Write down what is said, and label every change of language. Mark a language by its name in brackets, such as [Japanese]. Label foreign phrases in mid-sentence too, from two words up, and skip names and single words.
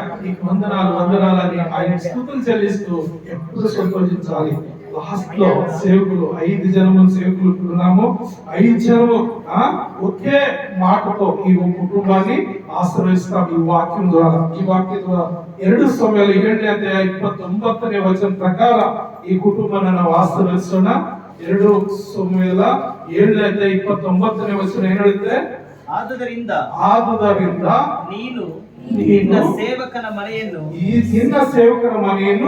[Telugu] నీకు వందనాలు వందనాలు అని ఆయన స్తుతులు చెల్లిస్తూ ఎప్పుడు సంతోషించాలి. లాస్ట్ లో సేవకులు 5 జనములు సేవకులు ఉన్నాము. 5 జనము ఒకే మాటతో ఈ కుటుంబాన్ని ఆశీర్వదిస్తాం ఈ వాక్యం ద్వారా. ఈ వాక్యం ద్వారా 2 సమయాలు [Kannada] 7:29ನೇ ವಚನ ಪ್ರಕಾರ ಈ ಕುಟುಂಬನ ನಾವು ಆಶೀರ್ವದಿಸೋಣ. 2 ಸಮಯಾಲ 7:29ನೇ ವಚನ ಏನು ಹೇಳುತ್ತೆ? ಆದುದರಿಂದ ನೀನು ನಿನ್ನ ಸೇವಕನ ಮನೆಯನ್ನು